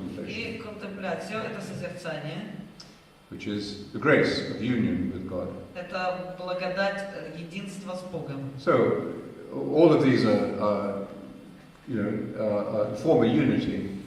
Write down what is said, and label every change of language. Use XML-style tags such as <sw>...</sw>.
<ru>И contemplation — это созерцание,</ru> <en>which is the grace of union with God.</en> <ru>Это благодать единства с Богом.</ru> <en>So all of these form a unity.</en>